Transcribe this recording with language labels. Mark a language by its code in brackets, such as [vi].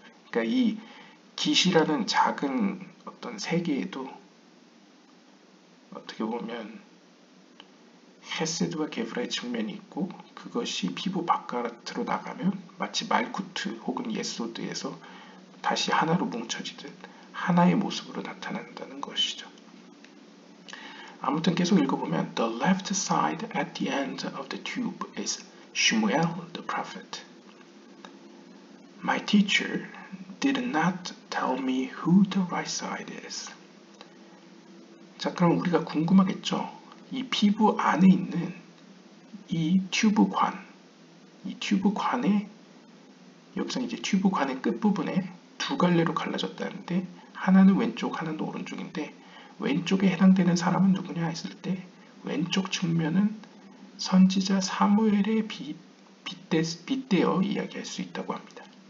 [ko] 그러니까 이 깃이라는 작은 어떤 세계에도 어떻게 보면 헤세드와 게브라의 측면이 있고 그것이 피부 바깥으로 나가면 마치 말쿠트 혹은 예소드에서 다시 하나로 뭉쳐지듯 하나의 모습으로 나타난다는 것이죠. 아무튼 계속 읽어보면 [en] The left side at the end of the tube is Shmuel the prophet. My teacher did not tell me who the right side is. [ko] 자, 그럼 우리가 궁금하겠죠? 이 피부 안에 있는 이 튜브관, 이 튜브관에 여기서 이제 튜브관의 끝부분에 두 갈래로 갈라졌다는데 하나는 왼쪽, 하나는 오른쪽인데 왼쪽에 해당되는 사람은 누구냐 했을 때 왼쪽 측면은 선지자 사무엘에 빗대어 이야기할 수 있다고 합니다.